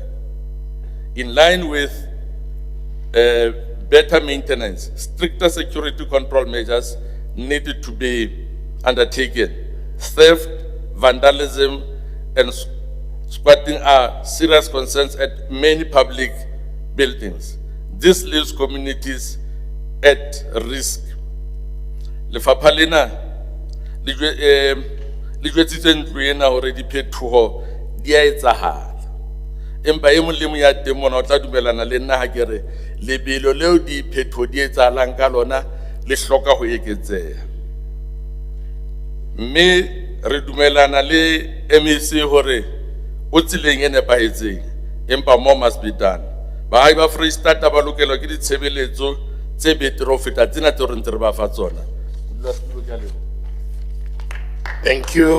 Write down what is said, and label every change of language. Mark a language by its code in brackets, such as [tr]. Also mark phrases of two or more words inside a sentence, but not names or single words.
[en] In line with better maintenance, stricter security control measures needed to be undertaken. Theft, vandalism, and squatting are serious concerns at many public buildings. This leaves communities at risk. [st] Lefapha lena le jwetsitse ntlo ena hore diphethoho di a etsahala. Empa e mong le mong ya teng mona o tla dumelana le nna ha ke re lebelo leo diphetho di etsahalang ka lona le hloka ho eketseha. Mme re dumelana le MEC hore o tseleng e nepahetseng, empa [en] more must be done. [st] Baahi ba Freistata ba lokela ke ditshebeletso tse betere ho feta tsena tseo re ntse re ba fa tsona. [en] Thank you.